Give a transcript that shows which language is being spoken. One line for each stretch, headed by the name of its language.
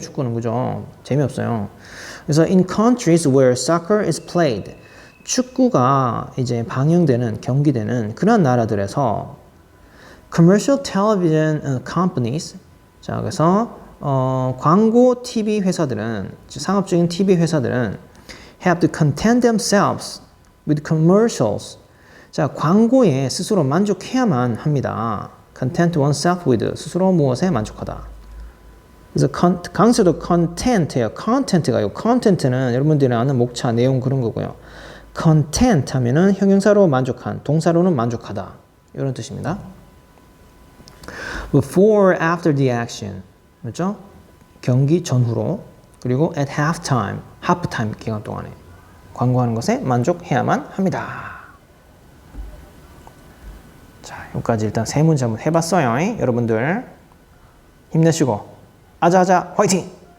Korean: 축구는. 그죠? 재미없어요.
English: 그래서 in countries where soccer is played,
Korean: 축구가 이제 방영되는, 경기되는 그런 나라들에서
English: commercial television companies,
Korean: 자, 그래서 광고 TV 회사들은,
English: 상업적인 TV 회사들은 have to content themselves with commercials.
Korean: 자, 광고에 스스로 만족해야만 합니다.
English: content oneself with,
Korean: 스스로 무엇에 만족하다. 그래서 강세도 content예요. content가 요 content는 여러분들이 아는 목차 내용 그런 거고요. content 하면은 형용사로 만족한, 동사로는 만족하다 이런 뜻입니다.
English: Before, after the action,
Korean: 그렇죠? 경기 전후로 그리고
English: at halftime,
Korean: halftime 기간 동안에 광고하는 것에 만족해야만 합니다. 자, 여기까지 일단 세 문제 한번 해봤어요. 여러분들 힘내시고 아자아자 화이팅!